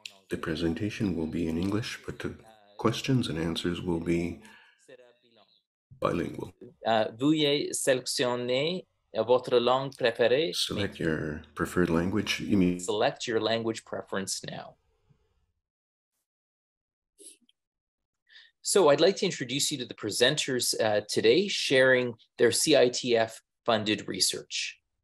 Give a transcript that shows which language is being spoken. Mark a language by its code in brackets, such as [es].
[en] The presentation will be in English, but the questions and answers will be bilingual. [fr] Veuillez sélectionner votre langue préférée. [en] Select your preferred language. Select your language preference now. So I'd like to introduce you to the presenters today, sharing their CITF-funded research.